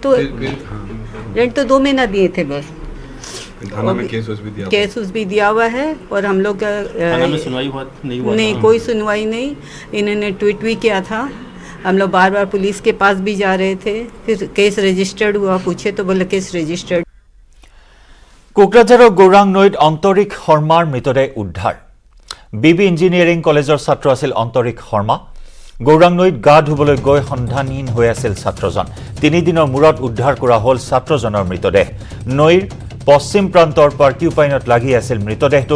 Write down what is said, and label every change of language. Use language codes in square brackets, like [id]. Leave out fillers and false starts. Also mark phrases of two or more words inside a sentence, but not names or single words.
[hi] रेंट तो 2 महीना दिए थे बस। थाना में केस उस भी दिया हुआ है। और हम लोग थाना में सुनवाई नहीं हुआ, नहीं कोई सुनवाई नहीं। इन्होंने ट्वीट भी किया था, हम लोग बार बार पुलिस के पास भी जा रहे थे, फिर [en] case registered [hi] हुआ, पूछे तो बोले [en] case registered. [as] কোকৰাঝাৰৰ গৌৰাং নৈত অন্তৰিক শৰ্মাৰ মৃতদেহ উদ্ধাৰ। বিবি ইঞ্জিনিয়াৰিং কলেজৰ ছাত্ৰ আছিল অন্তৰিক শৰ্মা। গৌৰাং নৈত গা ধুবলৈ গৈ সন্ধানহীন হৈ আছিল ছাত্ৰজন। 3 দিনৰ মূৰত উদ্ধাৰ কৰা হ'ল ছাত্ৰজনৰ মৃতদেহ। নৈৰ পশ্চিম প্ৰান্তৰ পাৰ্কিউপাইনত লাগি আছিল মৃতদেহটো।